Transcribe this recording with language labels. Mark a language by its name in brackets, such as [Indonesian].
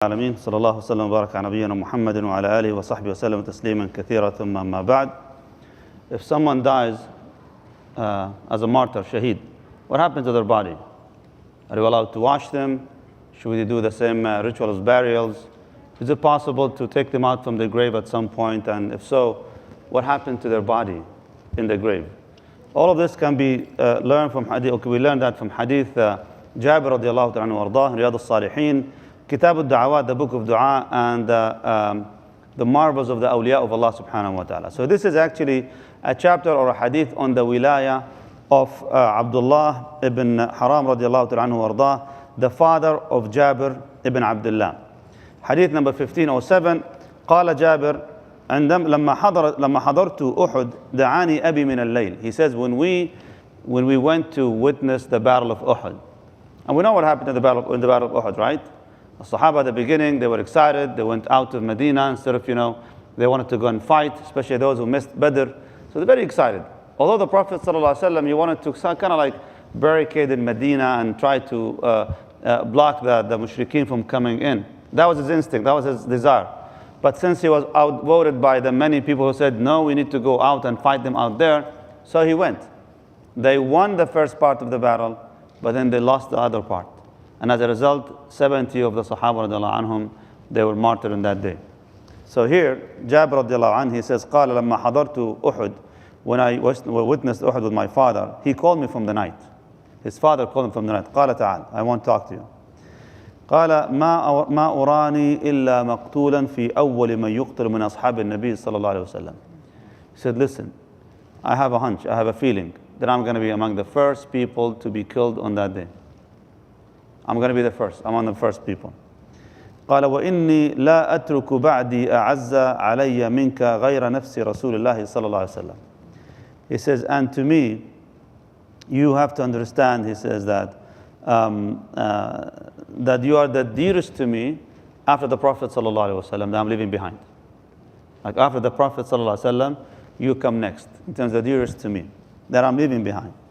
[Arabic] العالمين صلى الله وسلم وبارك على نبينا محمد وعلى آله وصحبه وسلم تسليما كثيرا ثم أما بعد. [English] If someone dies as a martyr, shaheed, what happens to their body? Are you allowed to wash them? Should we do the same ritual as burials? Is it possible to take them out from the grave at some point? And if so, what happened to their body in the grave? All of this can be learned from hadith. Okay, we learned that from hadith Jabir radiallahu ta'ala anhu wardah, Riyadh al-Salihin, Kitab al-Da'awat, the book of dua, and the marvels of the awliya of Allah subhanahu wa ta'ala. So this is actually a chapter or a hadith on the Wilayah of Abdullah ibn Haram radiallahu ta'ala anhu wardah, the father of Jabir ibn Abdullah. Hadith number 1507, [Arabic] قال جابر لما حضرت أحد دعاني أبي من الليل. [English] He says when we went to witness the battle of Uhud, and we know what happened in the battle of Uhud, right? The Sahaba at the beginning, they were excited. They went out of Medina instead of, they wanted to go and fight, especially those who missed Badr. So they're very excited. Although the Prophet ﷺ, he wanted to kind of like barricade in Medina and try to block the mushrikeen from coming in. That was his instinct, that was his desire. But since he was outvoted by the many people who said, no, we need to go out and fight them out there, so he went. They won the first part of the battle, but then they lost the other part. And as a result, 70 of the Sahaba radiallahu anhum, they were martyred in that day. So here, Jabir radiallahu anhu, he says, [Arabic] قال لما حضرت أحد, [English] when I witnessed Uhud with my father, he called me from the night. His father called him from the night. [Arabic] قال تعال, [English] I want to talk to you. [Arabic] قال ما أراني إلا مقتولا في أول من يقتل من أصحاب النبي صلى الله عليه وسلم. [English] He said, listen, I have a hunch, I have a feeling that I'm going to be among the first people to be killed on that day. I'm going to be the first, I'm on the first people. [Arabic] قال وإني لا أترك بعدي أعز علي منك غير نفس رسول الله صلى الله عليه وسلم. [English] He says, and to me, you have to understand, he says that that you are the dearest to me after the Prophet صلى الله عليه وسلم that I'm leaving behind. Like after the Prophet صلى الله عليه وسلم, you come next in terms of the dearest to me that I'm leaving behind.